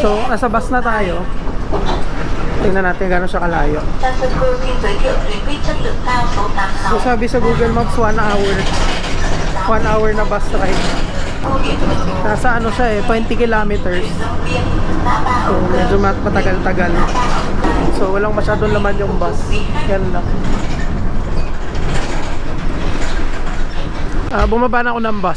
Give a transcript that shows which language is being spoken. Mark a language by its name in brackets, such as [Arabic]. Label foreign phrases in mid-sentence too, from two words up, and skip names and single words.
[Filipino] So nasa bus na tayo. Tingnan natin gano'n siya kalayo. [Vietnamese] Tân Sơn Cư xin giới thiệu tuyến buýt chất lượng cao số 86. [Filipino] So sabi sa Google Maps 1 hour. 1 hour na [English] bus ride. [Filipino] Nasa ano siya eh, 20 kilometers. So medyo matagal-tagal. So walang masyadong laman yung bus. Yan lang. Bumaba na ako ng bus.